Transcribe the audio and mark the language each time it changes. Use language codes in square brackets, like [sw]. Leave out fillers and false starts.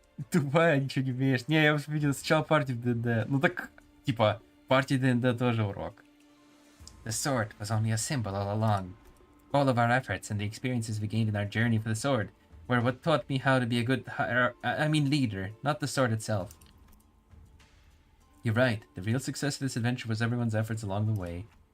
[ru] Тупая, ничего не умеешь. Не, я видел сначала партию в ДНД. Ну так, типа, партия ДНД тоже урок. [en] The sword was only a symbol all along. All of our efforts and the experiences we gained in our journey for the sword were what taught me how to be a good leader, not the sword itself. You're right. The real success of this adventure was everyone's efforts along the way.